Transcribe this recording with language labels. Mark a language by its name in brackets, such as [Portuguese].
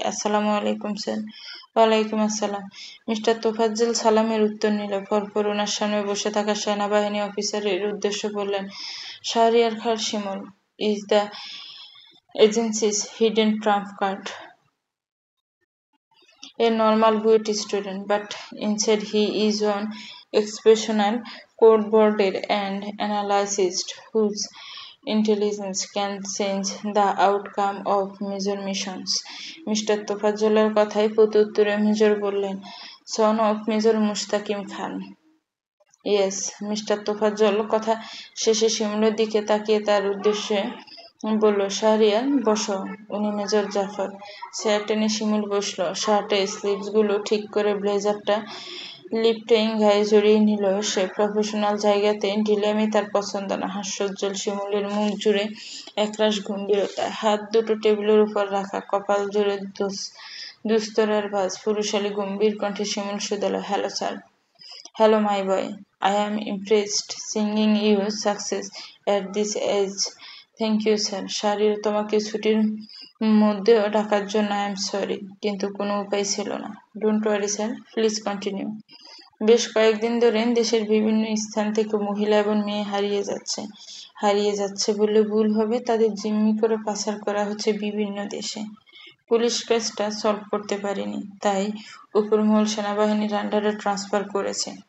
[Bangla] আসসালামু আলাইকুম স্যার। ওয়ালাইকুম আসসালাম। মিস্টার তোফাজ্জল সালামের উত্তর নিল। পরপর ওনার সামনে বসে থাকা সেনাবাহিনী অফিসারের উদ্দেশ্য বললেন, শাহরিয়ার খান শিমুল [English] Is the agency's hidden trump card. A normal good student, but instead he is an exceptional cold-blooded and analyst whose intelligence can change the outcome of major missions. [Bangla] Mister তোফাজ্জলের কথায় প্রত্যুত্তরে মেজর বললেন, son of major Mustakim Khan. Yes. Mister Tofazzal কথা শেষে শিমুলের দিকে তাকিয়ে তার উদ্দেশ্যে বলল, শাহরিয়ার বসো। উনি মেজর জাফর। চেয়ার টেনে শিমুল বসলো। শার্টের স্লিভসগুলো ঠিক করে ব্লেজারটা লিপটেইং গায়ে জড়িয়ে নিল সে। প্রফেশনাল জায়গাতে ঢিলামি তার পছন্দ না। হাস্যোজ্জ্বল শিমুলের মুখ জুড়ে একরাশ গম্ভীরতা। হাত দুটো টেবিলের উপর রাখা, কপাল জুড়ে দুস্তরের ভাঁজ। পুরুষালী গম্ভীর কণ্ঠে শিমুল শুধালো, hello sir. [English] Hello my boy, I am impressed seeing you success at this age. Thank you sir. [Bangla] Shahriar তোমাকে ছুটির মধ্যেও ডাকার জন্য [English] I am sorry, [Bangla] কিন্তু কোনো উপায় ছিল না। [English] Don't worry sir, please continue. [Bangla] বেশ কয়েকদিন ধরে দেশের বিভিন্ন স্থান থেকে মহিলা এবং মেয়ে হারিয়ে যাচ্ছে বললে ভুল হবে। তাদের জিম্মি করে পাচার করা হচ্ছে বিভিন্ন দেশে। পুলিশ কেসটা সলভ করতে পারেনি, তাই উপরমহল সেনাবাহিনীর আন্ডারে ট্রান্সফার করেছে।